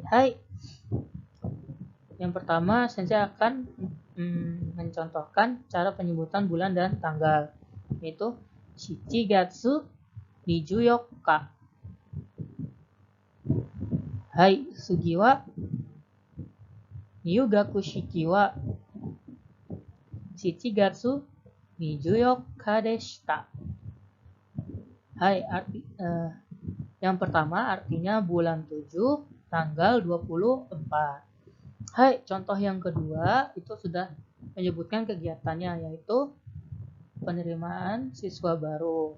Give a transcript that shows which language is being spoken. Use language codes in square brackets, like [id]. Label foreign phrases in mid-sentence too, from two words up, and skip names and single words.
[id] Hai. Yang pertama sensei akan mencontohkan cara penyebutan bulan dan tanggal, yaitu Shichigatsu 24. [ja] はい、次は入学式は七月24でした. [id] Hai, yang pertama artinya bulan 7 tanggal 24. Hai, contoh yang kedua itu sudah menyebutkan kegiatannya, yaitu penerimaan siswa baru.